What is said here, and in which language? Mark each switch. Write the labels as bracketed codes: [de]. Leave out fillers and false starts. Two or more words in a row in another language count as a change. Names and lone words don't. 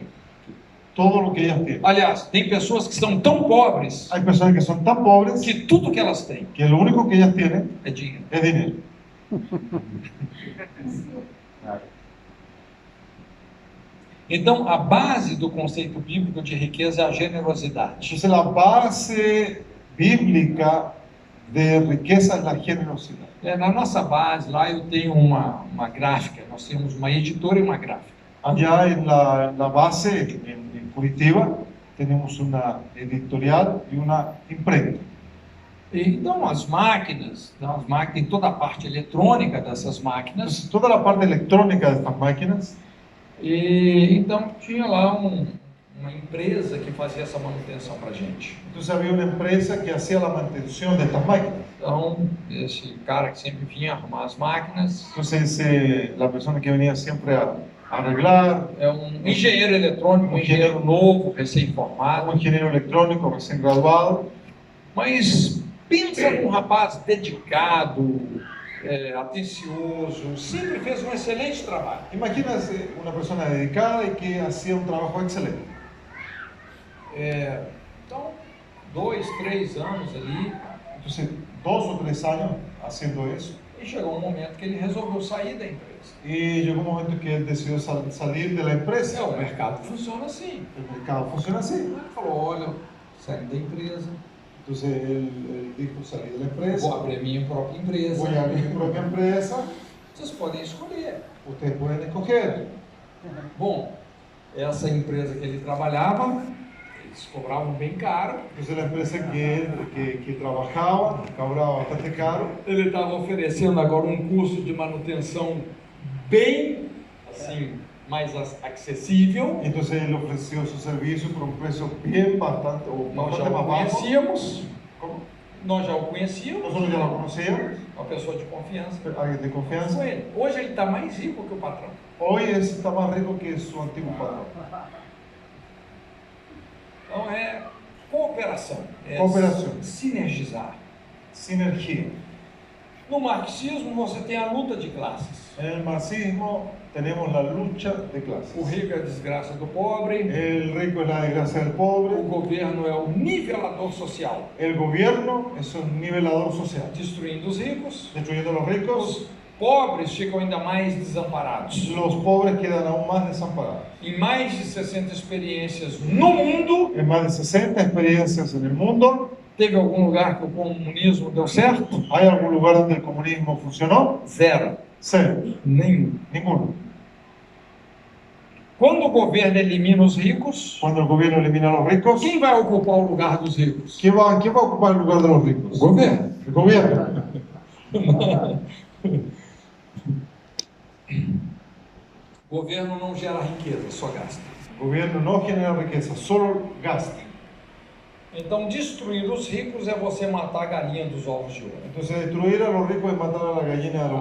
[es] todo lo que ellas tienen. [pt] Aliás, tem pessoas que são tão pobres [es] Hay personas que son tan pobres [pt] que tudo que elas têm [es] que lo único que ellas tienen [pt] é dinheiro. [es] es dinero. [pt] Então, a base do conceito bíblico de riqueza é a generosidade. [es] Entonces la base bíblica de riqueza es la generosidad. [pt] Na nossa base, lá eu tenho uma gráfica, nós temos uma editora e uma gráfica. [es] Allá en la base, en Curitiba, tenemos una editorial y una imprenta. [pt] Então, as máquinas, tem toda a parte eletrônica dessas máquinas, [es] Entonces toda la parte electrónica de estas máquinas, [pt] e então tinha lá uma empresa que fazia essa manutenção para a gente. [es] entonces había una empresa que hacía la mantención de estas máquinas. [pt] Então, esse cara que sempre vinha arrumar as máquinas [es] Entonces la persona que venía siempre a arreglar, [pt] é um engenheiro eletrônico, um engenheiro novo, recém-formado. [es] un ingeniero electrónico recién graduado. [pt] Mas pensa num rapaz dedicado, atencioso, sempre fez um excelente trabalho. [es] Imagínese una persona dedicada y que hacía un trabajo excelente. [pt] Então, 2, 3 anos ali, [es] Entonces 2 o 3 años haciendo eso. [pt] e chegou um momento que ele resolveu sair da empresa. [es] Y llegó un momento que él decidió salir de la empresa. [pt] O mercado funciona assim. [es] El mercado funciona así. [pt] Ele falou, olha, saí da empresa, [es] Entonces él dijo, salí de la empresa, [pt] vou abrir a minha própria empresa. [es] voy a abrir mi propia empresa, [pt] Vocês podem escolher. [es] ustedes pueden escoger. [pt] Bom, essa empresa que ele trabalhava, eles cobravam bem caro. [es] Entonces la empresa que trabajaba cobraba bastante caro. [pt] Ele estava oferecendo agora um curso de manutenção bem assim, mais acessível. [es] Entonces él ofreció su servicio por un precio bien bastante, o [pt] Nós já [es] bastante o más bajo. [pt] conhecíamos, [es] ¿Cómo? [pt] nós já o conhecíamos, [es] Nosotros ya lo conocíamos, [pt] uma pessoa de confiança. [es] alguien de confianza. [pt] Com ele. Hoje ele está mais rico que o patrão. [es] Hoy está más rico que su antiguo patrón. [pt] Então é cooperação, é Cooperação. sinergizar. [es] Sinergia. [pt] No marxismo você tem a luta de classes. [es] En el marxismo tenemos la lucha de clases. [pt] O rico é a desgraça do pobre, [es] El rico es la desgracia del [pt] o [es] pobre. [pt] governo é o nivelador social, [es] El gobierno es un nivelador social, [pt] destruindo os ricos. [es] destruyendo a los ricos. [pt] Os pobres ficam ainda mais desamparados. [es] Los pobres quedan aún más desamparados. [pt] Em mais de 60 experiências no mundo, [es] En más de 60 experiencias en el mundo, [pt] teve algum lugar que o comunismo deu certo? [es] ¿hay algún lugar donde el comunismo funcionó? [pt] Zero. [es] Cero, [pt] Nenhum. [es] ninguno. [pt] Quando o governo elimina os ricos, [es] Cuando el gobierno elimina a los ricos, [pt] quem vai ocupar o lugar dos ricos? [es] quién va a ocupar el lugar de los ricos? [pt] O governo. [es] El gobierno. [pt] O governo não gera riqueza, só gasta. [es] El gobierno no genera riqueza, solo gasta. [pt] Então, destruir os ricos é você matar a galinha dos ovos de ouro. [es] Entonces, destruir a los ricos es matar a la gallina de los